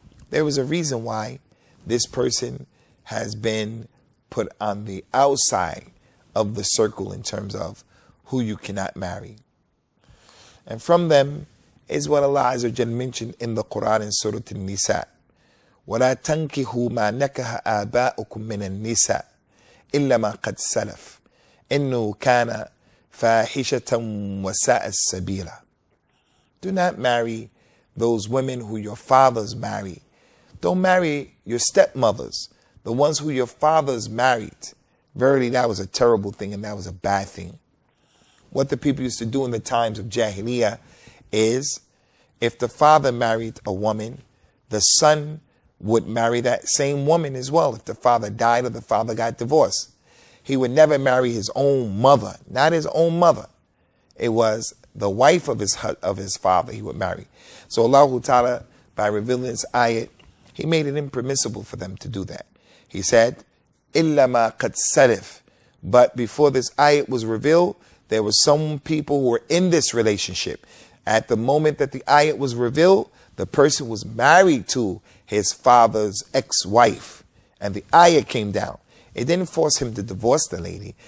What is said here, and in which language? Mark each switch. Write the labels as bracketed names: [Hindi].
[English] There is a reason why this person has been put on the outside of the circle in terms of who you cannot marry. And from them is what Allah Azza wa Jalla mentioned in the Quran in Surah An-Nisa. [Arabic] وَلَا تَنْكِحُوا مَا نَكَحَ آبَاؤُكُم مِّنَ النِّسَاءِ إلا ما قد سلف إنه كان فاحشة وساء السبيل. [English] Do not marry those women who your fathers married. Don't marry your stepmothers, the ones who your fathers married. Verily, that was a terrible thing and that was a bad thing. What the people used to do in the times of Jahiliyyah is, if the father married a woman, the son would marry that same woman as well. If the father died or the father got divorced, he would never marry his own mother, not his own mother. It was the wife of his father he would marry. So Allah Ta'ala, by revealing this ayat, he made it impermissible for them to do that. He said, [Arabic] إِلَّا مَا قَدْ سَلِفْ. [English] But before this ayat was revealed, there were some people who were in this relationship. At the moment that the ayat was revealed, the person was married to his father's ex-wife. And the ayat came down. It didn't force him to divorce the lady.